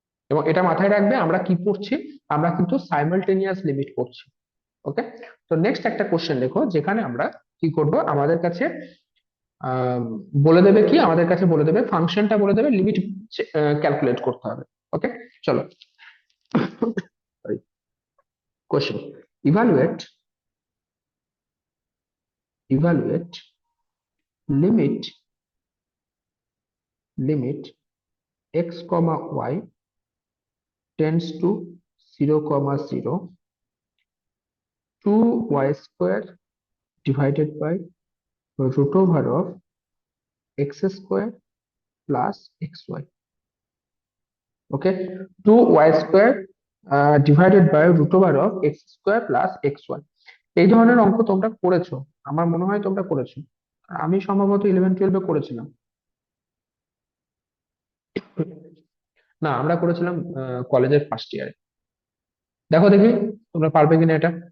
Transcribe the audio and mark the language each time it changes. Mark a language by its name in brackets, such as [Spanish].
[Bangla] এবং এটা মাথায় রাখবে, আমরা কি পড়ছি? আমরা কিন্তু সাইমালটেনিয়াস লিমিট পড়ছি। ওকে, তো নেক্সট একটা কোশ্চেন দেখো, যেখানে আমরা কি করব, আমাদের কাছে আহ, বলে দেবে কি, আমাদের কাছে বলে দেবে ফাংশনটা, বলে দেবে লিমিট ক্যালকুলেট করতে হবে। [English] okay, [Bangla] চলো question, [English] Evaluate, evaluate limit, limit x comma y tends to 0 comma 0 2y square divided by root over of x square plus xy. Okay, 2y square divided by root over of x square plus xy. [Bangla] এই ধরনের অঙ্ক তোমরা করেছো, আমার মনে হয় তোমরা করেছো, আমি সম্ভবত 11-12 করেছিলাম। না, আমরা করেছিলাম কলেজের ফার্স্ট ইয়ারে। দেখো দেখি তোমরা পারবে কিনা এটা।